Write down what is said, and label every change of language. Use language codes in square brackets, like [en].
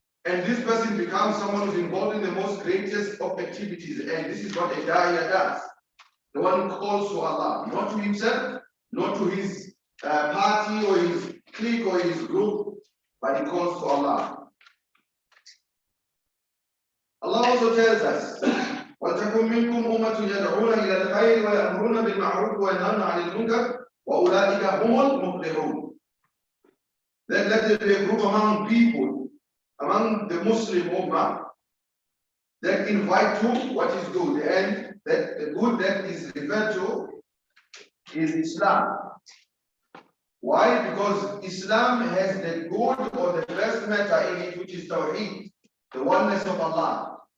[en] And this person becomes someone who's involved in the most greatest of activities. And this is what a da'iyah does. The one who calls to Allah, not to himself, not to his party or his clique or his group, but he calls to Allah. Allah also tells us, [ar] وَلْتَكُنْ مِنْكُمْ أُمَّةٌ يَدْعُونَ إِلَى الْخَيْرِ وَيَأْمُرُونَ بِالْمَعْرُوفِ وَيَنْهَوْنَ عَنِ الْمُنكَرِ وَأُولَٰئِكَ هُمُ الْمُفْلِحُونَ. [en] Then let there be a group among people, among the Muslim Ummah, that invite to what is good, and that the good that is referred to is Islam. Why? Because Islam has the good or the first matter in it, which is Tawheed, the oneness of Allah.